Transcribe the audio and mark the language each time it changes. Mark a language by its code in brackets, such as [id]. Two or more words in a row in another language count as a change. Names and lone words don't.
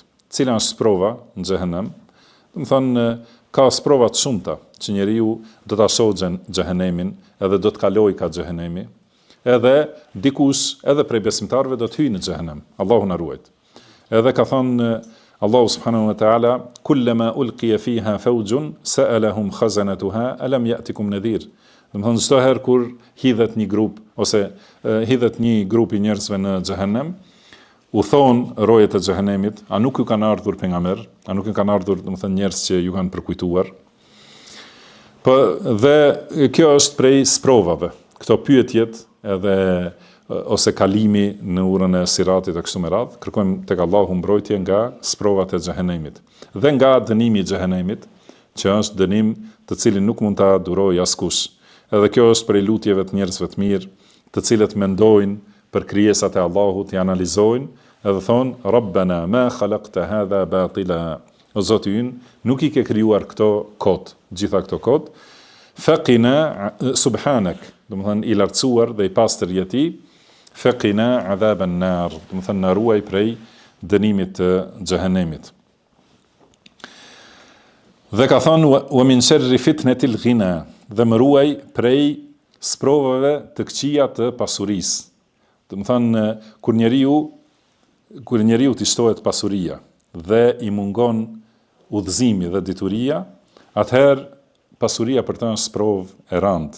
[sq] Cila është sprova në xhehenem? Do të thonë ka sprova të shumta që njeriu do ta shohë xhehenemin, edhe do të kalojë ka xhehenemi, edhe dikush edhe prej besimtarëve do të hyjë në xhehenem. Allahu na ruaj. Edhe ka thënë Allahu [ar] سبحانه وتعالى, كلما ألقي فيها فوج سألهم خزنتها ألم يأتكم نذير. [sq] Do të thonë çdo herë kur hidhet një grup ose hidhet një grup i njerëzve në xhehenem, u thon rojet e xhehenemit, a nuk ju kanë ardhur pejgamber, a nuk ju kanë ardhur, do të thonë njerëz që ju kanë përkujtuar. Dhe kjo është prej sprovave. Këto pyetjet edhe ose kalimi në urën e siratit e kështu me radhë, kërkojmë tek Allahu mbrojtje nga sprovat e xhehenemit dhe nga dënimi i xhehenemit, që është dënim të cilin nuk mund ta durojë askush. Edhe kjo është prej lutjeve të njerëzve të mirë, të cilët mendojnë për krijesat e Allahut, i analizojnë edhe thonë [ar] ربنا ما خلقت هذا باطلا. [sq] O Zoti ynë, nuk i ke krijuar këto kot, gjitha këto kot. [ar] فقنا سبحانك, [sq] do të thonë i lartësuar dhe i pastër je ti. [ar] فقنا عذاب النار, [sq] do të thonë na ruaj prej dënimit të xhehenemit. Dhe ka thonë [ar] ومن شر فتنة الغنى, [sq] dhe më ruaj prej sprovave të këqija të pasurisë. Do të thonë kur njeriu t'i shtohet pasuria dhe i mungon udhëzimi dhe dituria, atëherë pasuria për të është provë e rëndë.